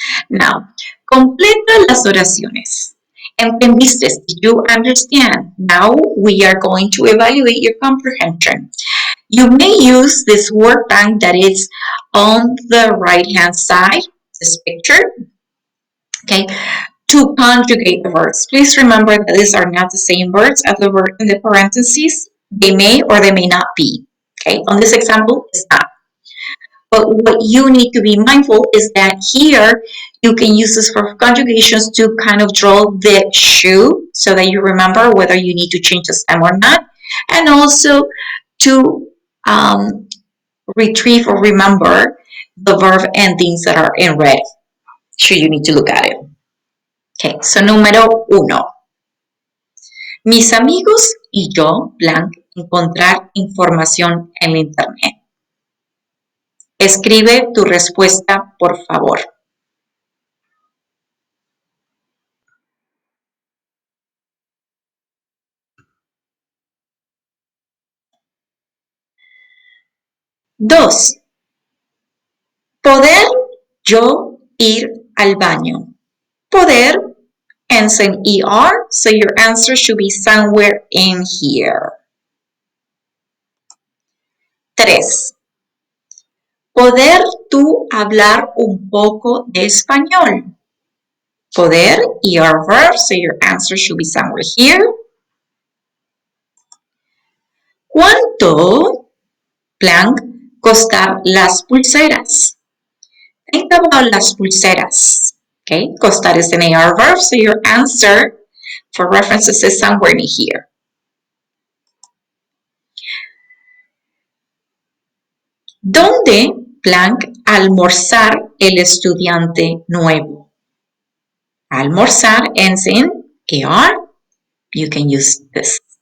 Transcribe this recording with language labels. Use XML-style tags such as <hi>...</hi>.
<es>Now, completa las oraciones. ¿Entendiste?</es> <en>Did you understand? Now we are going to evaluate your comprehension. You may use this workbank that is on the right-hand side, this picture, okay, to conjugate the words. Please remember that these are not the same words as the word in the parentheses. They may or they may not be, okay? On this example, it's not. But what you need to be mindful is that here you can use this for conjugations to kind of draw the shoe so that you remember whether you need to change the stem or not, and also to retrieve or remember the verb endings that are in red, should you need to look at it. Okay, so número 1.</en> <es>Mis amigos y yo, blank, encontrar información en la internet. Escribe tu respuesta, por favor. Dos. Poder yo ir al baño.</es> <en>Poder ends in ER, so your answer should be somewhere in here. 3.</en> <es>Poder tú hablar un poco de español.</es> <en>Poder, ER verb, so your answer should be somewhere here.</en> <es>¿Cuánto, blank, costar las pulseras?</es> <en>Think about</en> <es>las pulseras.</es> <en>Okay, costar is an AR verb, so your answer for references is somewhere in here.</en> <es>¿Dónde, blank, almorzar el estudiante nuevo?</es> <en>Almorzar ends in AR. You can use this.</en>